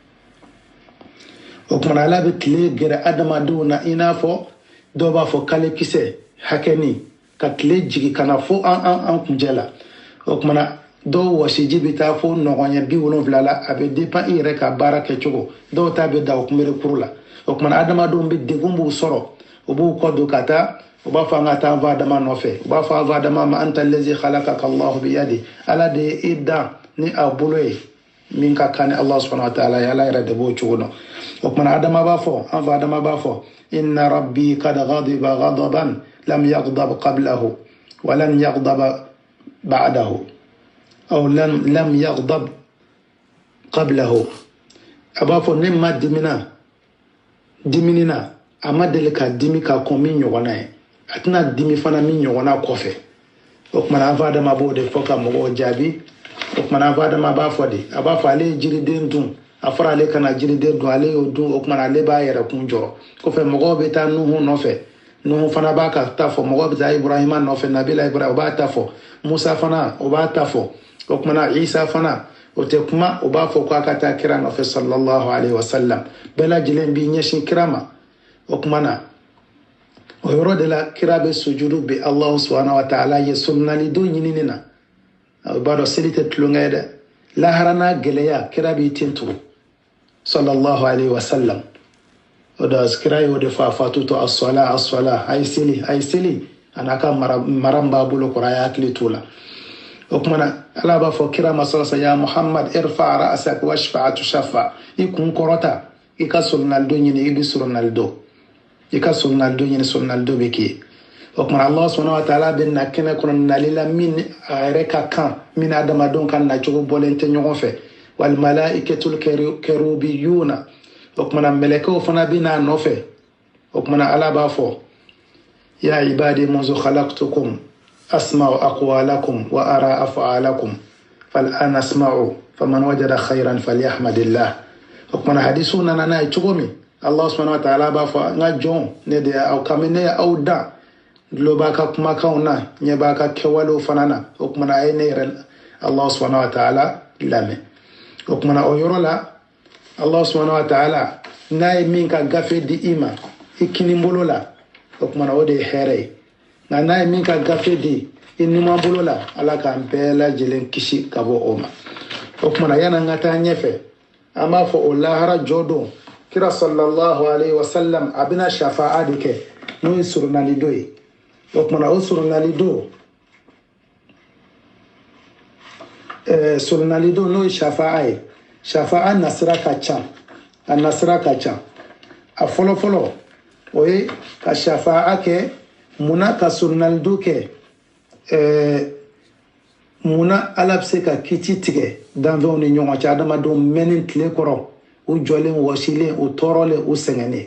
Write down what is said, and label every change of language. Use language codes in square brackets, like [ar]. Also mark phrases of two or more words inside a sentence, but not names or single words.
[bm] o kumana ala bɛ tile gɛrɛ adamadenw na i n'a fɔ dɔw b'a fɔ kalekisɛ hakɛni ka tile jigi ka na fo an kuncɛ la o kumana dɔw wɔsiji bɛ taa fo ɲɔgɔnya 70 la a bɛ dépend i yɛrɛ ka baara kɛcogo dɔw ta bɛ da o kunbere kuru la o kumana adamadenw bɛ degun b'u sɔrɔ u b'u kɔ don ka taa u b'a fɔ an ka taa adama nɔfɛ u b'a fɔ adama ma [ar] أنت الذي خلقك الله بيده [bm] ala de ye i dan ni a bolo ye min ka kan ni [ar] الله سبحانه وتعالى [bm] ye ala yɛrɛ de b'o cogo dɔn o kumana adama b'a fɔ an fa adama b'a fɔ [ar] إن ربي قد غضب غضبا لم يغضب قبله ولم يغضب بعده أو لم يغضب قبله [bm] a b'a fɔ ne ma diminina a ma deli ka dimi ka kɔn min ɲɔgɔnna ye a tɛna dimi fana min ɲɔgɔnna kɔfɛ o kumana an fa adama b'o de fɔ ka mɔgɔw jaabi o kumana an fa adama b'a fɔ de a b'a fɔ ale ye jiriden dun a fɔra ale kana jiriden dun ale y'o dun o kumana ale b'a yɛrɛ kun jɔrɔ kɔfɛ mɔgɔw bɛ taa nuhu nɔfɛ nuhu fana b'a ka ta fɔ mɔgɔw bɛ taa ibrahima nɔfɛ nabila ibrahima o b'a ta fɔ musa fana o b'a ta fɔ o kumana isa fana o tɛ kuma o b'a fɔ k'a ka taa kira nɔfɛ [ar] صلى الله عليه وسلم [bm] bɛɛ lajɛlen b'i ɲɛsin kira ma o kumana o yɔrɔ de la kira bɛ sujudu bi [ar] الله سبحانه وتعالى [bm] ye sunnalido ɲinini na o b'a dɔn seli tɛ tulonkɛ ye dɛ lahara n'a gɛlɛya kira b'i ten turu sallallahu [ar] عليه وسلم [bm] o da kira ye o de fɔ a fatutɔ as-sala a ye seli a n'a ka mara b'a bolo kɔrɔ a ye hakili t'o la o kumana ala b'a fɔ kira ma sallallahu [ar] يا محمد ارفع رأسك واشفع تشفع [bm] i kun kɔrɔta i ka sunnalido ɲini i bɛ sunnalido i ka sunnalido ɲini sunnalido bɛ k'i o kumana [ar] الله سبحانه وتعالى [bm] bɛ na kɛnɛ kɔnɔ nali la min a yɛrɛ ka kan min adamadenw ka nacogo bɔlen tɛ ɲɔgɔn fɛ [ar] والملائكة الكروبيون [bm] o kumana mɛlɛkɛw fana bɛ n'a nɔfɛ o kumana ala b'a fɔ [ar] يا عبادي منذ خلقتكم أسمع أقوالكم وأرى أفعالكم فالآن أسمع فمن وجد خيرا فليحمد الله [bm] o kumana hadisu nana n'a ye cogo min [ar] الله سبحانه وتعالى [bm] b'a fɔ n ka jɔn ne de aw kami ne aw dan dulo b'a ka kumakanw na ɲɛ b'a ka kɛwalew fana na o kumana a ye ne yɛrɛ [ar] الله سبحانه وتعالى [bm] lamɛn o kumana o yɔrɔ la [ar] الله سبحانه وتعالى [bm] n'a ye min ka gafe di i ma i kini bolo la o kumana o de ye hɛrɛ ye nka n'a ye min ka gafe di i numan bolo la ala k'an bɛɛ lajɛlen kisi ka bɔ o ma o kumana yan'an ka taa ɲɛfɛ an b'a fɔ o lahara jɔ don kira [ar] صلى الله عليه وسلم [bm] a bɛna shafa'a de kɛ n'o ye surunalido ye o kumana o surunalido n'o ye shafa'a ye shafa'a nasira ka ca a nasira ka ca a fɔlɔfɔlɔ o ye ka shafa'a kɛ munna ka surunalido kɛ munna ala bɛ se ka kiti tigɛ danfɛnw ni ɲɔgɔn cɛ adamadenw mɛnni tile kɔrɔ u jɔlen wɔsilen u tɔɔrɔlen u sɛgɛnnen